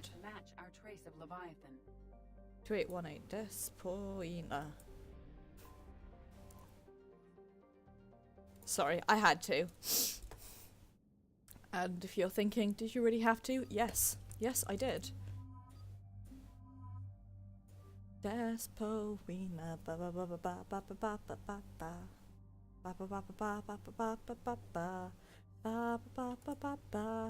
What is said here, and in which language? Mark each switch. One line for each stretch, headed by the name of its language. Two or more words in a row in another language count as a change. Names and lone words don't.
English: To match our trace of Leviathan. 2818 Despoina. Sorry, I had to. And if you're thinking, did you really have to? Yes. Yes, I did. Despoina. Ba ba ba ba ba ba ba ba ba ba ba. Ba ba ba ba ba ba ba ba ba ba. Ba ba ba ba ba.